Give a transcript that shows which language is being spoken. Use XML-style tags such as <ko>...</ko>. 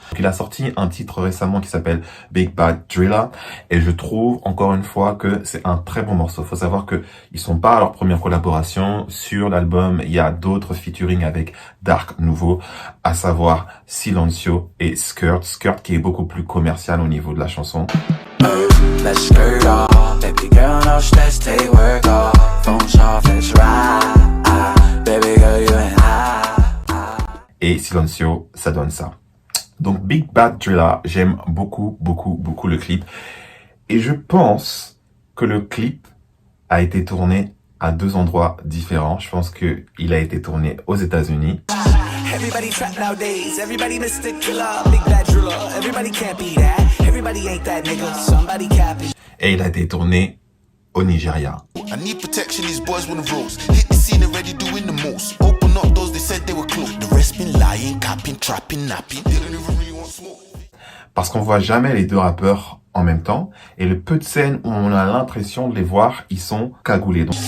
<fr>Il a sorti un titre récemment qui s'appelle Big Bad Driller et je trouve encore une fois que c'est un très bon morceau. Faut savoir que ils sont pas à leur première collaboration sur l'album. Il y a d'autres featuring avec Dark Nouveau, à savoir Silencio et Skirt. Skirt qui est beaucoup plus commercial au niveau de la chanson.</fr> <en>Let's skirt off, baby girl, no stress, take work off, phones off, let's ride, baby girl, you and I.</en> <fr>Et Silencio, ça donne ça. Donc Big Bad Driller, j'aime beaucoup le clip. Et je pense que le clip a été tourné à 2 endroits différents. Je pense que il a été tourné aux États-Unis.</fr> <en>Everybody trap nowadays, everybody Mr. Killer, Big Bad Driller, everybody can't be that, everybody ain't that nigga, somebody capping.</en> <fr>Et il a été tourné au Nigeria.</fr> <en>I need protection, these boys wanna rose. Hit the scene already doing the most. Open up those, they said they were close. The rest been lying, capping, trapping, napping. They don't even really want smoke.</en> <fr>Parce qu'on voit jamais les deux rappeurs en même temps, et le peu de scènes où on a l'impression de les voir, ils sont cagoulés.</fr>